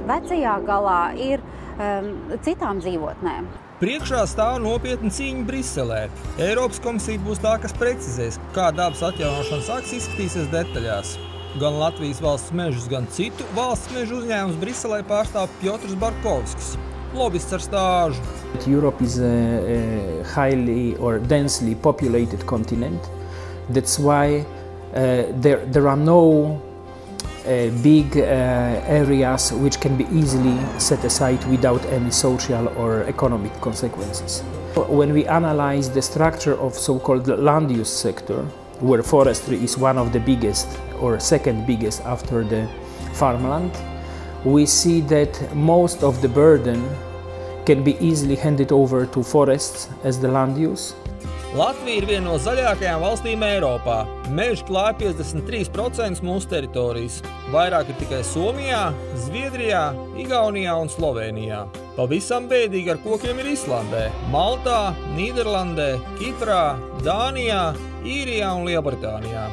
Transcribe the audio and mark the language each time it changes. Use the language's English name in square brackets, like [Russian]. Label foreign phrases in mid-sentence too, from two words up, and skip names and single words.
[Latvian] Vecajā galā ir citām dzīvotnēm. Priekšā stāv nopietna cīņa Briselē. Eiropas komisija būs tā, kas precizēs, kā dabas atjaunošanas akts izskatīsies detaļās. Gan Latvijas valsts mežus, gan citu valsts mežu uzņēmumus Briselē pārstāv Piotrs Barkovskis, lobists ar stāžu. [English] Europe is a highly or densely populated continent. That's why there are no big areas which can be easily set aside without any social or economic consequences. When we analyze the structure of so-called land use sector, where forestry is one of the biggest or second biggest after the farmland, we see that most of the burden can be easily handed over to forests as the land use. [Latvian] Latvija ir viena no zaļākajām valstīm Eiropā. Meži klāj 53% mūsu teritorijas. Vairāk ir tikai Somijā, Zviedrijā, Igaunijā un Slovenijā. Pavisam bēdīgi ar kokiem ir Islandē, Maltā, Nīderlandē, Kiprā, Dānijā, Īrijā un Lielbritānijā.